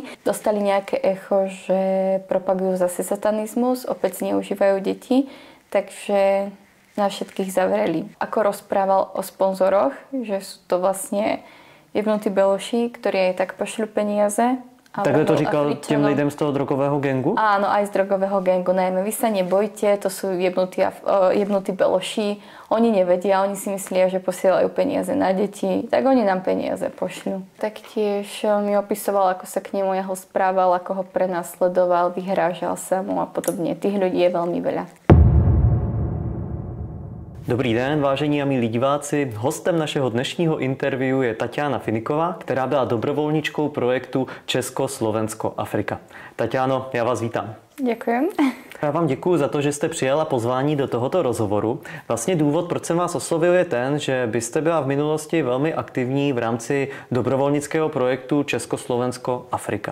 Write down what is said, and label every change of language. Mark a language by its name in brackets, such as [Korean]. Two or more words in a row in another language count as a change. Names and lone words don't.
[Slovak] Dostali nejaké echo, že propagujú zase satanizmus, opäť zneužívajú deti, takže nás všetkých zavreli. Ako rozprával o sponzoroch, že sú to vlastne jebnutí beloši, ktorí aj tak pošľú peniaze. [Czech] Takhle to říkal těm lidem z toho drogového gangu? [Slovak] Áno, aj z drogového gangu. Najmä vy sa nebojte, to sú jebnutí beloši. Oni nevedia, oni si myslia, že posielajú peniaze na deti, tak oni nám peniaze pošľú. Taktiež mi opisoval, ako sa k nemu jeho správal, ako ho prenasledoval, vyhrážal sa mu a podobne. Tých ľudí je veľmi veľa. [Czech] Dobrý den, vážení a milí diváci. Hostem našeho dnešního interview je Tatiana Finiková, která byla dobrovolničkou projektu Česko-Slovensko-Afrika. Tatiano, já vás vítám. [Slovak] Ďakujem. [Czech] Já vám děkuji za to, že jste přijala pozvání do tohoto rozhovoru. Vlastně důvod, proč jsem vás oslovil, je ten, že byste byla v minulosti velmi aktivní v rámci dobrovolnického projektu Česko-Slovensko-Afrika.